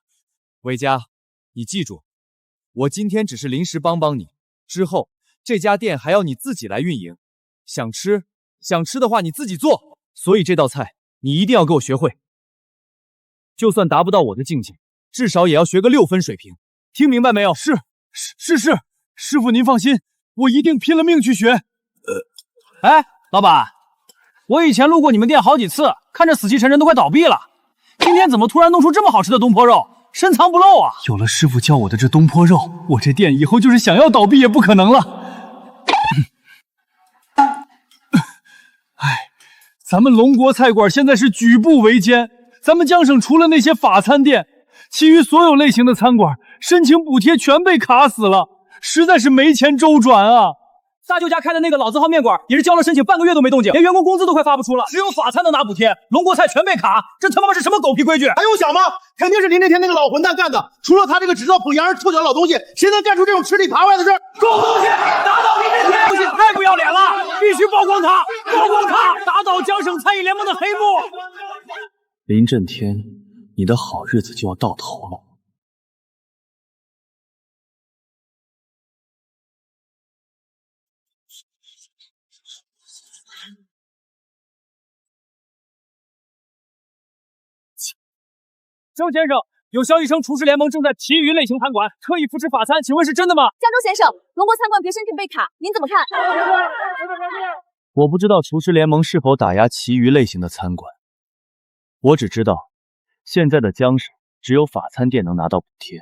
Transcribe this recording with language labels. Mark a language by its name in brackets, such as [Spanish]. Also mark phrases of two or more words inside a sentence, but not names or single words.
[Chinese] 韋家，你記住，我今天只是臨時幫你，之後這家店還要你自己來運營。想吃的話你自己做，所以這道菜你一定要給我學會。就算達不到我的境界，至少也要學個6分水平。聽明白沒有？是，師傅您放心，我一定拼了命去學。哎，老闆，我以前路過你們店好幾次，看着死氣沉沉都快倒閉了，今天怎麼突然弄出這麼好吃的東坡肉，深藏不露啊！有了師傅教我的這東坡肉，我這店以後就是想要倒閉也不可能了。哎，咱們龍國菜館現在是舉步維艱，咱們江省除了那些法餐店，其餘所有類型的餐館申請補貼全被卡死了，實在是沒錢周轉啊！大舅家開的那個老字號麵館也是交了申請半個月都沒動靜，連員工工資都快發不出了，只有法餐能拿補貼，龍國菜全被卡，這他媽是什麼狗屁規矩？還用想嗎？肯定是林震天那個老混蛋幹的，除了他這個只知道捧洋人臭腳的老東西，誰能幹出這種吃裡扒外的事？狗東西，打倒林震天！東西太不要臉了，必須曝光他，曝光他，打倒江省餐飲聯盟的黑幕！林震天，你的好日子就要到頭了。周先生，有消息稱廚師聯盟正在其餘類型餐館特意扶持法餐，請問是真的嗎？江州先生，龍國餐館別申請被卡，您怎麼看？我不知道廚師聯盟是否打壓其餘類型的餐館，我只知道現在的江省只有法餐店能拿到補貼。